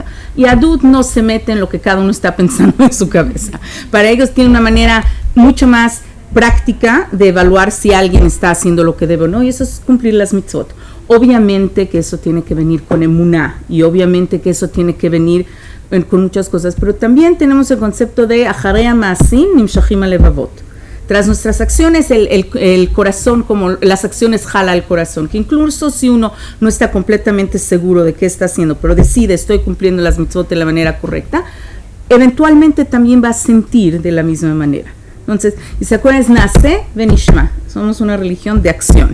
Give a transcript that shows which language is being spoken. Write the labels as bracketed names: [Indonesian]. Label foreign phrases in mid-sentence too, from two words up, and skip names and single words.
[Spanish] Y Yahadut no se mete en lo que cada uno está pensando en su cabeza. Para ellos tiene una manera mucho más práctica de evaluar si alguien está haciendo lo que debe o no, y eso es cumplir las mitzvot. Obviamente que eso tiene que venir con emuná, y obviamente que eso tiene que venir con muchas cosas, pero también tenemos el concepto de [Hebrew] אחרי מעשים נמשכים הלבבות. [Spanish] Tras nuestras acciones, el corazón, como las acciones jala al corazón, que incluso si uno no está completamente seguro de qué está haciendo, pero decide, estoy cumpliendo las mitzvot de la manera correcta, eventualmente también va a sentir de la misma manera. Entonces, y se acuerdan, es [Hebrew] נעשה ונשמע, [Spanish] somos una religión de acción.